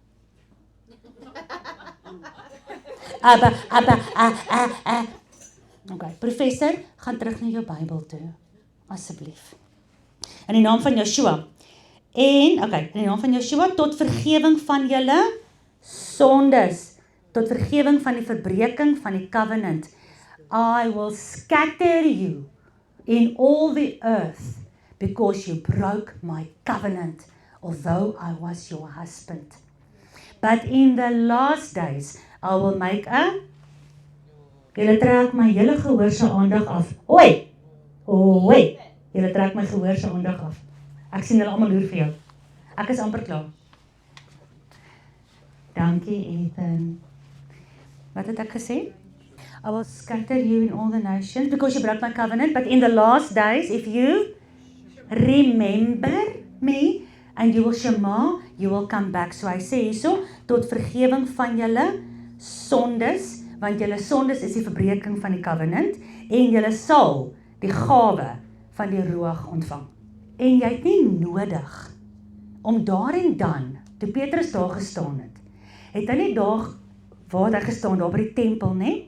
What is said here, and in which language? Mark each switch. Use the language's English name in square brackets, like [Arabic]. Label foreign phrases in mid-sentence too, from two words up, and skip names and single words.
[Afrikaans] Okay, professor, gaan terug na jou Bybel toe, asseblief. In die naam van Joshua. En, okay, in die naam van Joshua, tot vergewing van julle sondes, tot vergewing van die verbreeking van die covenant. [English] I will scatter you in all the earth, because you broke my covenant, although I was your husband. But in the last days, I will make [Afrikaans] Julle trek my hele gehoor se aandag af. Oi! Oi! Julle trek my gehoor se aandag af. Ek sien hulle almal loer vir jou. Ek is amper klaar. Dankie, Ethan. Wat het ek gesê? [English] I will scatter you in all the nations, because you broke my covenant, but in the last days, if you remember me, and you will shema, you will come back. [Afrikaans] So hy sê hierso, tot vergewing van julle sondes, want julle sondes is die verbreeking van die covenant, en julle sal die gawe van die roog ontvang. En jy het nie nodig om daar en dan, toe Petrus daar gestaan het hy nie daar, waar het hy gestaan, daar by die tempel, nie?